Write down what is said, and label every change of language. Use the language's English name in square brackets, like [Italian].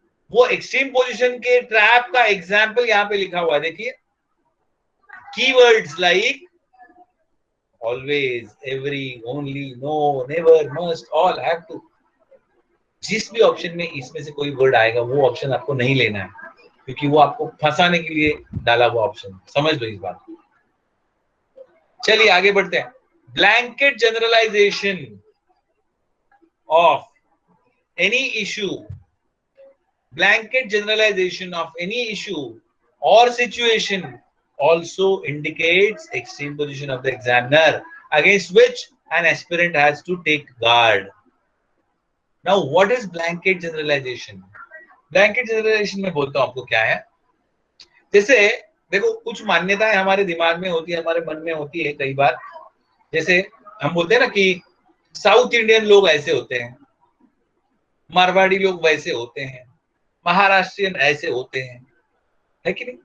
[Hindi] वो extreme position के trap का एग्जाम्पल यहां पे लिखा हुआ है, देखिए, [English] Keywords like always, every, only, no, never, must, all, have to. [Hindi] जिस भी ऑप्शन में इसमें से कोई वर्ड आएगा वो ऑप्शन आपको नहीं लेना है, क्योंकि वो आपको फंसाने के लिए डाला हुआ ऑप्शन। समझ लो इस बात को। चलिए आगे बढ़ते हैं। [English] Blanket generalization of any issue, blanket generalization of any issue or situation also indicates extreme position of the examiner against which an aspirant has to take guard. Now what is blanket generalization? [Hindi] Blanket generalization में बोलता हूं आपको क्या है। जैसे देखो, कुछ मान्यताएं हमारे दिमाग में होती है, हमारे मन में होती है कई बार। जैसे हम बोलते हैं ना कि साउथ इंडियन लोग ऐसे होते हैं, मारवाड़ी लोग वैसे होते हैं, महाराष्ट्रियन ऐसे होते हैं, है कि नहीं?